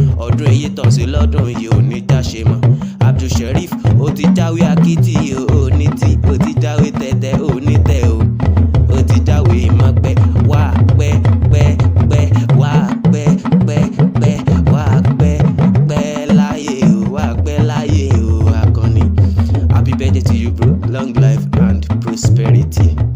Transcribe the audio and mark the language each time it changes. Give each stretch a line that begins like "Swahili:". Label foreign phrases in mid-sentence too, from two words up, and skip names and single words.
Yoruba: Ọdún èyí tọ́ sí lọ́dún yìí ò ní já ṣe mọ́. Abdul Sherif, ó ti jáwé akitì o, ó ní tì, ó ti jáwé tẹ́tẹ́, ó ní tẹ́ o. Ó ti jáwé mọ́pẹ́, wá pẹ́, pẹ́, pẹ́, wá pẹ́, pẹ́, pẹ́, wá pẹ́, pẹ́ láyé o, wá pẹ́ láyé o, Àkànní.
English: Happy birthday to you, bro. Long life and prosperity.